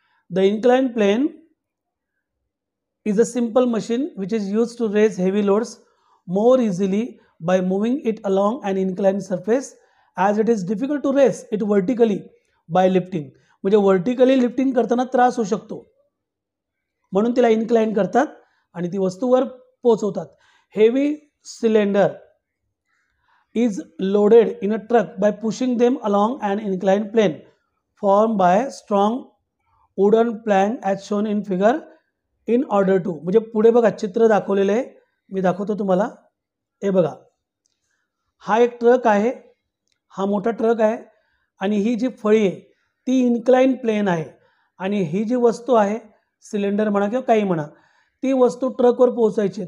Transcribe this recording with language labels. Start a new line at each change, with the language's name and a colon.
English: The incline plane is a simple machine which is use to raise heavy loads more easily by moving it along an incline surface as it is difficult to raise it vertically by lifting.
Marathi: म्हणजे vertically lifting करताना त्रास होऊ शकतो, म्हणून तिला incline करतात आणि ती वस्तूवर पोहोचवतात.
English: Heavy cylinder is loaded in a truck by pushing them along an inclined plane formed by strong wooden plank as shown in figure in order to.
Marathi: म्हणजे पुढे बघा चित्र दाखवलेलं आहे, मी दाखवतो तुम्हाला. हे बघा, हा एक ट्रक आहे, हा मोठा ट्रक आहे आणि ही जी फळी आहे ती इनक्लाइन प्लेन आहे आणि ही जी वस्तू आहे, सिलेंडर म्हणा किंवा काही म्हणा, ती वस्तू ट्रकवर पोहोचायची.